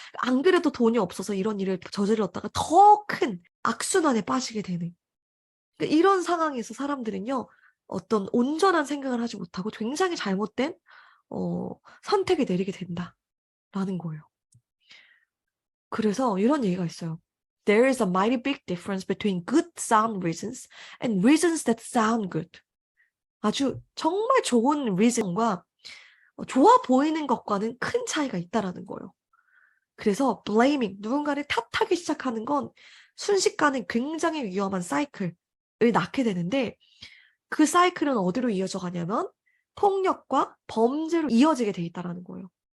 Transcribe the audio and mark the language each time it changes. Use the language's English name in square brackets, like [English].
[Korean] 안 그래도 돈이 없어서 이런 일을 저질렀다가 더 큰 악순환에 빠지게 되는. 그러니까 이런 상황에서 사람들은요, 어떤 온전한 생각을 하지 못하고 굉장히 잘못된 선택을 내리게 된다라는 거예요. 그래서 이런 얘기가 있어요. [English] There is a mighty big difference between good sound reasons and reasons that sound good. [Korean] 아주 정말 좋은 reason과 좋아 보이는 것과는 큰 차이가 있다라는 거예요. 그래서 blaming, 누군가를 탓하기 시작하는 건 순식간에 굉장히 위험한 사이클을 낳게 되는데 그 사이클은 어디로 이어져 가냐면 폭력과 범죄로 이어지게 돼 있다라는 거예요.